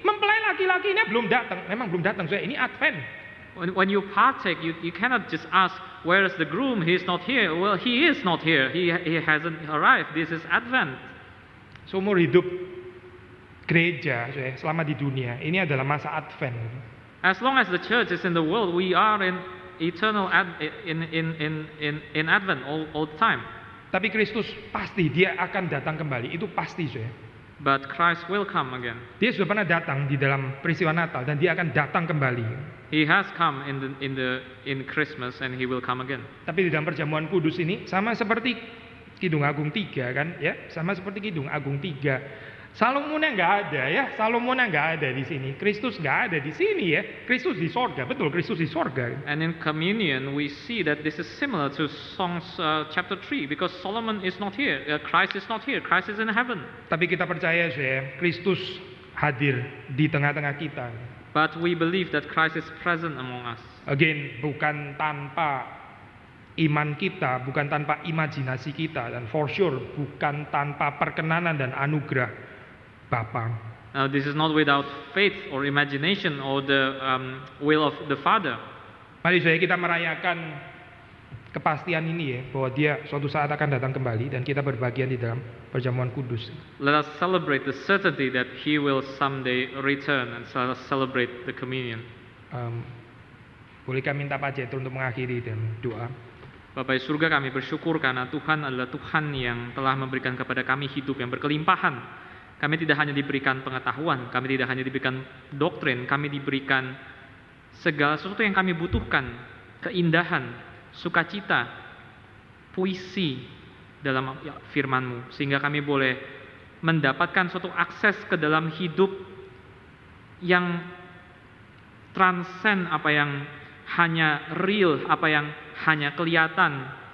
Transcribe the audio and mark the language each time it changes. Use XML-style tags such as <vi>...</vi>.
<id>Mempelai laki-lakinya belum datang, memang belum datang. Saudara, ini Advent.</id> <en>When you partake, you cannot just ask, where is the groom? He is not here. Well, he is not here. He hasn't arrived. This is Advent.</en> <id>Seumur hidup gereja selama di dunia, ini adalah masa Advent.</id> <en>As long as the church is in the world, we are in eternal in Advent all the time.</en> <id>Tapi Kristus pasti dia akan datang kembali, itu pasti.</id> <en>But Christ will come again.</en> <id>Dia sudah pernah datang di dalam peristiwa Natal dan dia akan datang kembali.</id> <en>He has come in Christmas and he will come again.</en> <id>Tapi di dalam perjamuan kudus ini sama seperti Kidung Agung 3 kan ya, sama seperti Kidung Agung 3. Salomonnya nggak ada ya, Salomonnya nggak ada di sini, Kristus nggak ada di sini ya, Kristus di sorga, betul Kristus di sorga.</id> <en>And in communion we see that this is similar to Songs chapter 3 because Solomon is not here, Christ is not here, Christ is in heaven.</en> <id>Tapi kita percaya ya, Kristus hadir di tengah-tengah kita.</id> <en>But we believe that Christ is present among us.</en> <id>Again, bukan tanpa iman kita, bukan tanpa imajinasi kita, dan</id> <en>for sure</en> <id>bukan tanpa perkenanan dan anugerah Bapa.</id> <en>Now this is not without faith or imagination or the will of the Father.</en> <id>Mari saudara kita merayakan kepastian ini ya, bahwa dia suatu saat akan datang kembali dan kita berbagian di dalam perjamuan kudus.</id> <en>Let us celebrate the certainty that He will someday return and let us celebrate the communion.</en> <id>Bolehkah minta Pak Jetro untuk mengakhiri dan doa? Bapa di surga, kami bersyukur karena Tuhan adalah Tuhan yang telah memberikan kepada kami hidup yang berkelimpahan. Kami tidak hanya diberikan pengetahuan, kami tidak hanya diberikan doktrin, kami diberikan segala sesuatu yang kami butuhkan, keindahan, sukacita, puisi dalam firman-Mu, sehingga kami boleh mendapatkan suatu akses ke dalam hidup yang transcend apa yang hanya real, apa yang hanya kelihatan.</id>